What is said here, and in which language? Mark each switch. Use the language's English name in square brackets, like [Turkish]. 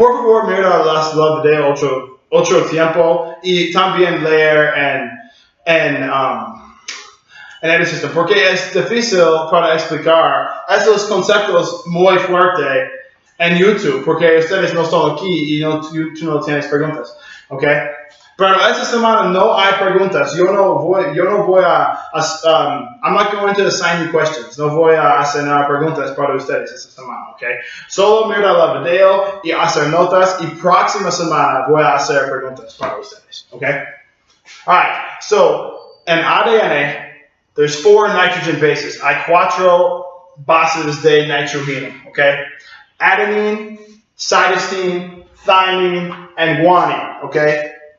[Spanish] Por favor, mira las de otro tiempo y también leer en EduSystem, porque es difícil para explicar esos conceptos muy fuertes en YouTube, porque ustedes no están aquí y tú no tienes preguntas, ¿ok? Pero esta semana no hay preguntas. Yo no voy a [English] I'm not going to assign you questions. [Spanish] No voy a hacer preguntas para ustedes esta semana, ¿ok? Solo mira el video y hacer notas y próxima semana voy a hacer preguntas para ustedes, ¿ok? [English] Alright, so in ADN, there's 4 nitrogen bases. [Spanish] Hay 4 bases de nitrógeno, okay? [English] Adenine, cytosine, thymine, and guanine, okay?